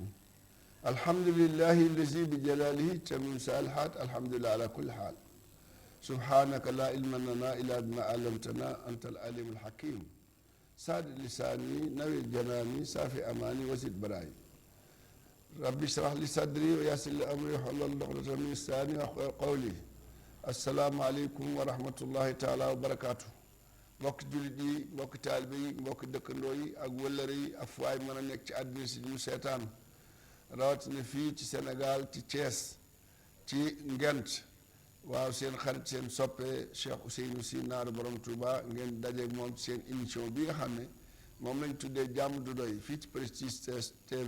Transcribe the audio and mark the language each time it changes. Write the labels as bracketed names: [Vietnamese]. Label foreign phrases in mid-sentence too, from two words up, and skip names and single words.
[Arabic] الحمد لله الذي بجلاله تمم الصالحات الحمد لله على كل حال. سبحانك لا علم لنا إلا بما علمتنا أنت العليم الحكيم. ساد لساني نوي جناني صافي أماني وزد براي. ربي اشرح لي صدري ويسر لي امري واحلل عقدة من لساني يفقهوا قولي. السلام عليكم ورحمة الله تعالى وبركاته. [Wolof] mbokki jullit yi mbokki taalibe yi mbokki dëkkandoo yi ak wëllëre yi ak fu waay mën a nekk ci àddina si ñu seetaan rawatina fii ci Sénégal ci Thiès ci Ngent. waaw seen xarit seen soppe Cheikh Ousseynou Sy naaru borom Touba ngeen dajeeg moom ci seen émission bi nga xam ne moom lañ tuddee jàmm du doy fii ci Prestige TV.